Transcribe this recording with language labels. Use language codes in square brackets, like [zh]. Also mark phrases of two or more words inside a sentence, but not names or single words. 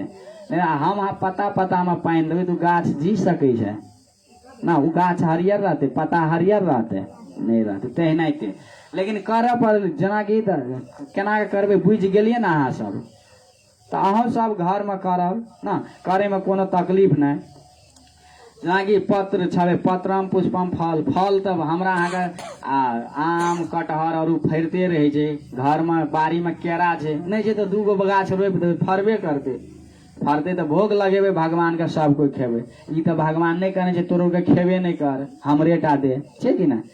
[mai] लेकिन हम अहाँ पत्ता में पानि देबै तो गाछ जी सकै छै ना, उ गाछ हरियर रहते, पत्ता हरियर रहते नहीं रहते तेनाहिते। लेकिन करऽ पर जेनाकि केना करबै बुझि गेलियै ना अहाँ सब, तो अहूँ सब घर में करब ना, करे में कोनो तकलीफ नहीं। जेनाकि पत्र छबे, [sa] पत्रम पुष्पम [mai] फल, फल तब हमरा अहाँके आम कटहर और फरिते रहे छै। घर में बाड़ी में केरा छै नहीं छै तो 2 गो गाछ रोपि देबै, फरबे करते, फरते तो भोग लगेबे भगवान के, सब कोई खेबे। ई तो भगवान नहीं कहने छै तोरो के खेबे नहीं कर, हमरे टा दे छै कि ना।